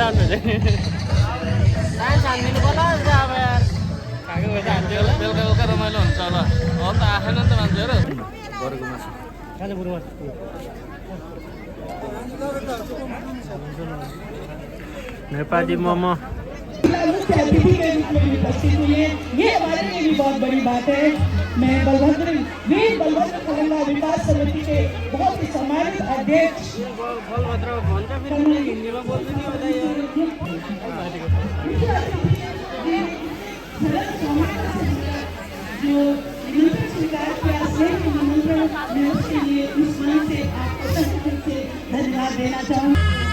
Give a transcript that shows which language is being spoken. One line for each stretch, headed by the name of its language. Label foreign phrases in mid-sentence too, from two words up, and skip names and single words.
Nepali: बेलुका रमाइलो हुन्छ होला अब त आएन नि त मान्छेहरू बरुको मासु नेपाली मोमो
Hindi: अतिथि के रूप में उपस्थित हुई है, ये हमारे लिए भी बहुत बड़ी बात है। मैं वीर बलभद्र खलंगा विकास समिति के बहुत ही सम्मानित अध्यक्ष जो निमंत्रण स्वीकार किया, स्नेह के निमंत्रण मैं उसके लिए इस मंच से आपको तहे दिल से धन्यवाद देना चाहूँगी।